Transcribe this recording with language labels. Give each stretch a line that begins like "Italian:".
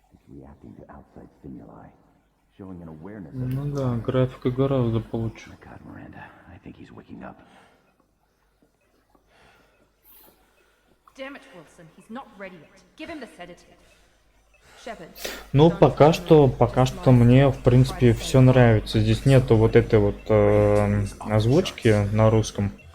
English: Reacting to outside stimuli, showing an awareness of
Russian: Ну да, графика гораздо получше.
English: God, Miranda. I think he's waking up. Damn it, Wilson, he's not ready yet. Give him the sedative. Shepard.
Russian: Ну, пока что мне, в принципе, все нравится. Здесь нету вот этой вот озвучки на русском.